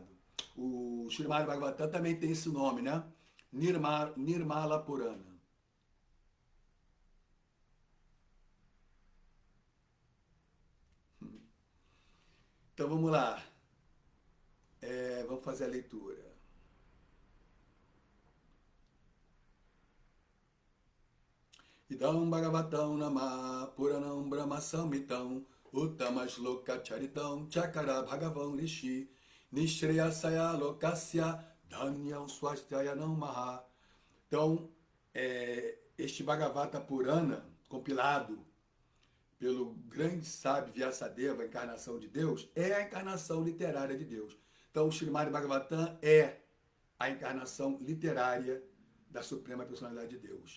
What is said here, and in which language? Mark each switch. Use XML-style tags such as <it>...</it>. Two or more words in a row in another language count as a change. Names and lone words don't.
<pt>O Srimad Bhagavatam também tem esse nome, né? Nirmala Purana. Então vamos lá. Vamos fazer a leitura.</pt> <sa>इदं भागवतं नाम पुराणं ब्रह्म सम्मितम् उत्तम श्लोक चरितं चकार भगवान् ऋषिः निःश्रेयसाय लोकस्य धन्यं स्वस्त्ययनं महत्.</sa> <pt>Então, este Bhagavata Purana, compilado pelo grande sábio Vyasadeva, a encarnação de Deus, é a encarnação literária de Deus. Então, o Srimad Bhagavatam é a encarnação literária da Suprema Personalidade de Deus.</pt>